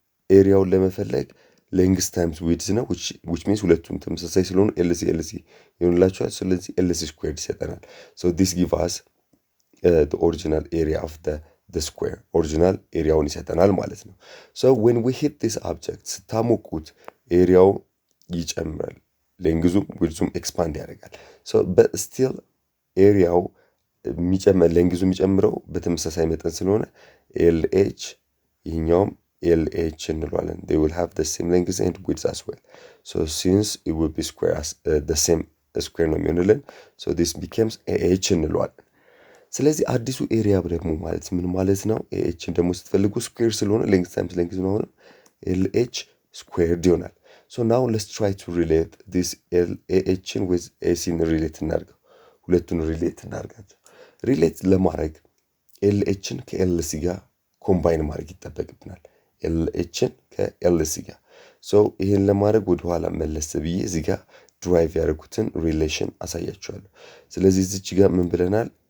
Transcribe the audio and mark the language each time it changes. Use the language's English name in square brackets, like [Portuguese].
[Amharic] ኤሪያውን ለመፈለግ ሌንግዝ ታይምስ ዊድዝ ነው which means ሁለቱም ተመሳሳይ ስለሆኑ ኤልሲ ይሆንላቸዋል። ስለዚህ ኤልሲ ስኩዌርድ ይሰጠናል። [English] so this give us the original area of the square, [Amharic] original ኤሪያውን ይሰጠናል ማለት ነው። [English] so when we hit this object [Amharic] ስታሞቁት ኤሪያው ይጨምራል፣ ሌንግዙም ዊድዙም ኤክስፓንድ ያደርጋል። so but still ኤሪያው ሌንግዙ የሚጨምረው በተመሳሳይ መጠን ስለሆነ ኤልኤች ይህኛውም ኤልኤች እንለዋለን። [English] they will have the same length and width as well. so since it will be square as the same square ነው የሚሆንልን, so this becomes ኤች እንለዋለን። [Amharic] ስለዚህ አዲሱ ኤሪያ ደግሞ ማለት ምን ማለት ነው? ኤችን ደግሞ ስትፈልጉ ስኩዌር ስለሆነ ሌንግዝ ታይምስ ሌንግዝ ነው ማለት ኤልኤች ስኩዌርድ ይሆናል። [English] so now let's try to relate this [Amharic] ኤችን with ኤሲን ሪሌት እናድርገው። ሁለቱን ሪሌት እናድርጋቸው። ሪሌት ለማድረግ ኤልኤችን ከኤልሲ ጋር ኮምባይን ማድረግ ይጠበቅብናል። ኤልኤችን ከኤልሲ ጋር so ይሄን ለማድረግ ወደኋላ መለስ ብዬ እዚህ ጋር ድራይቭ ያደረኩትን ሪሌሽን አሳያችኋለሁ። ስለዚህ እዚች ጋር ምን ብለናል?